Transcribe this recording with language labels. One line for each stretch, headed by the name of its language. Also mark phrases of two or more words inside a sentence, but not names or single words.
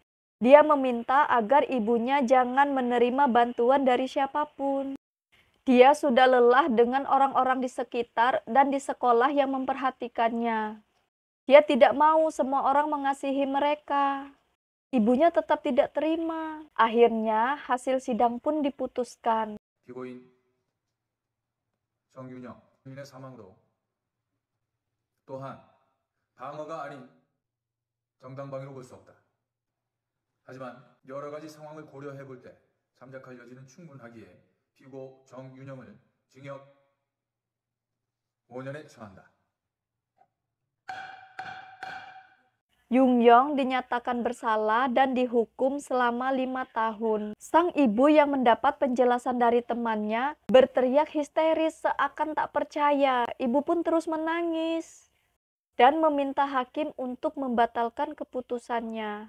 Indonesian: Dia meminta agar ibunya jangan menerima bantuan dari siapapun. Dia sudah lelah dengan orang-orang di sekitar dan di sekolah yang memperhatikannya. Dia tidak mau semua orang mengasihi mereka. Ibunya tetap tidak terima. Akhirnya, hasil sidang pun diputuskan.
Korean: 피고인 정윤영 주인의 사망도 또한 방어가 아닌 정당방위로 볼 수 없다. 하지만 여러 가지 상황을 고려해 볼 때 잠적할 여지는 충분하기에 피고 정윤영을 징역 5년에 처한다.
Indonesian: Yong dinyatakan bersalah dan dihukum selama 5 tahun. Sang ibu yang mendapat penjelasan dari temannya berteriak histeris seakan tak percaya. Ibu pun terus menangis dan meminta hakim untuk membatalkan keputusannya.